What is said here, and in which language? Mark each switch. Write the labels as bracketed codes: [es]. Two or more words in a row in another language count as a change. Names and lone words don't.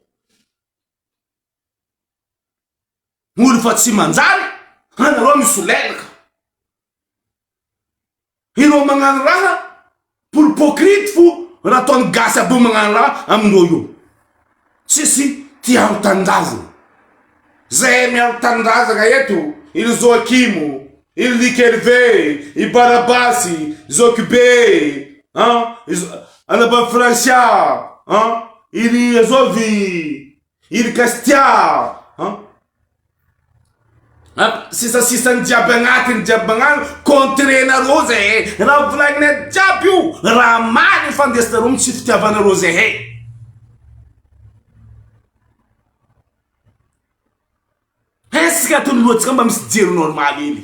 [mg] Olo fa tsy manjary, anareo misolelaka. Ireo magnano raha [fr] pour hypocrite [mg] fo. Raha ataony gasy aby magnano raha amin'ireo io. Tsisy tia tanindrazana. Zay miaro tanindrazana eto. Il Joachimo, il Likerve, il Barabasi, Zokbe, Anaba Francia, il Azovi, il Castia, sisa ny jiaby agnatiny jiaby agnano contrenareo zay. Raha volagninay jiaby io raha maly fandesinareo amin'ny tsy fitiavanareo zay. Esika atony loatsika mba misy jery normal hely.